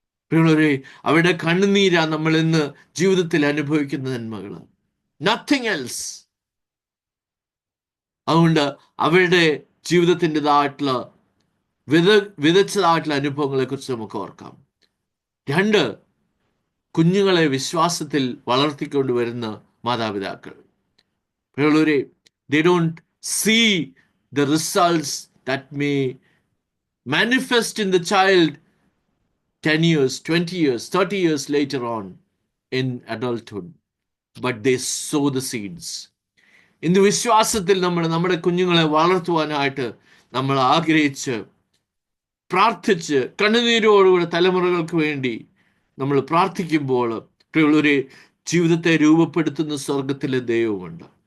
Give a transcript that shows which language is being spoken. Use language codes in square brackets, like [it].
[ml] പ്രിയമുള്ളവരെ, അവരുടെ കണ്ണുനീരാ നമ്മൾ ഇന്ന് ജീവിതത്തിൽ അനുഭവിക്കുന്ന നന്മകൾ. [en] Nothing else. [ml] അതുകൊണ്ട് അവരുടെ ജീവിതത്തിൻ്റെതായിട്ടുള്ള വിതച്ചതായിട്ടുള്ള അനുഭവങ്ങളെ കുറിച്ച് നമുക്ക് ഓർക്കാം. 2, കുഞ്ഞുങ്ങളെ വിശ്വാസത്തിൽ വളർത്തിക്കൊണ്ടുവരുന്ന മാതാപിതാക്കൾ. പ്രിയമുള്ളവരെ, [en] they don't see the results that may manifest in the child 10 years, 20 years, 30 years later on in adulthood, but they sow the seeds. [ml] ഇന്ന് വിശ്വാസത്തിൽ നമ്മുടെ കുഞ്ഞുങ്ങളെ വളർത്തുവാനായിട്ട് നമ്മൾ ആഗ്രഹിച്ച് പ്രാർത്ഥിച്ച് കണ്ണുനീരോടുകൂടെ തലമുറകൾക്ക് വേണ്ടി നമ്മൾ പ്രാർത്ഥിക്കുമ്പോൾ, പ്രിയമുള്ളവരെ, ജീവിതത്തെ രൂപപ്പെടുത്തുന്ന സ്വർഗത്തിലെ ദൈവമുണ്ട്.